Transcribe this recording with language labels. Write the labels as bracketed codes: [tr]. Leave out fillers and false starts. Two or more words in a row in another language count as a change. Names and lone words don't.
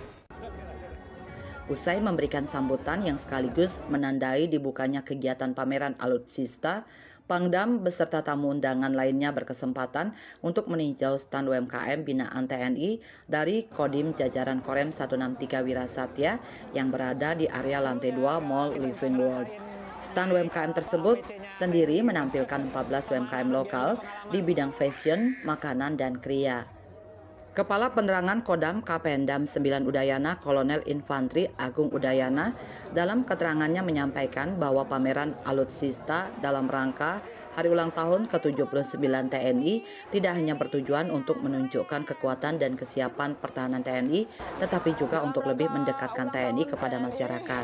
[id] Usai memberikan sambutan yang sekaligus menandai dibukanya kegiatan pameran alutsista, Pangdam beserta tamu undangan lainnya berkesempatan untuk meninjau stand UMKM binaan TNI dari Kodim jajaran Korem 163 Wirasatya yang berada di area lantai 2 Mall Living World. Stand UMKM tersebut sendiri menampilkan 14 UMKM lokal di bidang fashion, makanan, dan kriya. Kepala Penerangan Kodam Kapendam 9 Udayana Kolonel Infantri Agung Udayana dalam keterangannya menyampaikan bahwa pameran alutsista dalam rangka Hari Ulang Tahun ke-79 TNI tidak hanya bertujuan untuk menunjukkan kekuatan dan kesiapan pertahanan TNI, tetapi juga untuk lebih mendekatkan TNI kepada masyarakat.